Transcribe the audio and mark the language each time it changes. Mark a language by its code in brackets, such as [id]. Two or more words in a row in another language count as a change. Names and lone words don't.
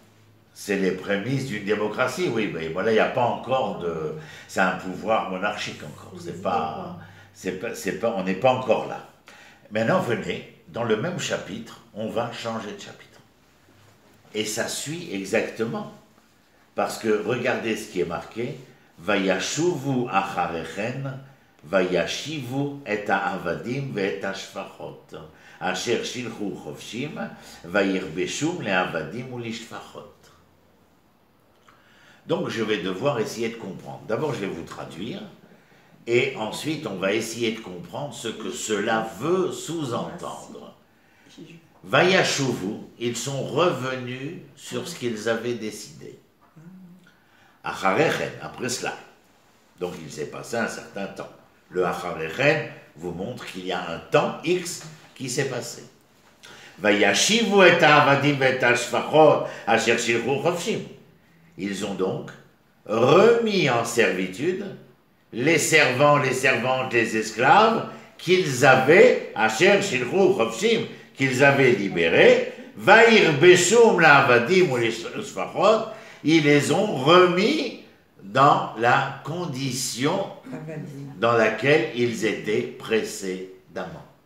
[fr] C'est les prémices d'une démocratie, oui, mais voilà, il n'y a pas encore de... C'est un pouvoir monarchique encore, on n'est pas, on n'est pas encore là. Maintenant, venez, dans le même chapitre, on va changer de chapitre. Et ça suit exactement. Parce que regardez ce qui est marqué, [he] וישובו אחרי כן וישיבו את העבדים ואת השפחות אשר שלחו חפשים ויכבשום לעבדים ו לשפחות. [fr] Donc je vais devoir essayer de comprendre. D'abord je vais vous traduire, et ensuite on va essayer de comprendre ce que cela veut sous-entendre. Vayashuvu, ils sont revenus sur ce qu'ils avaient décidé. Acharechen, après cela. Donc il s'est passé un certain temps. Le Acharechen vous montre qu'il y a un temps X qui s'est passé. [he] וישיבו את העבדים ואת השפחות אשר שלחו חפשים. [fr] Ils ont donc remis en servitude les servants, les servantes, les esclaves qu'ils avaient, [he] אשר שלחו חפשים, [fr] qu'ils avaient libérés, [he] ויכבשום לעבדים [fr] ou les shfachot, ils les ont remis dans la condition dans laquelle ils étaient précédemment.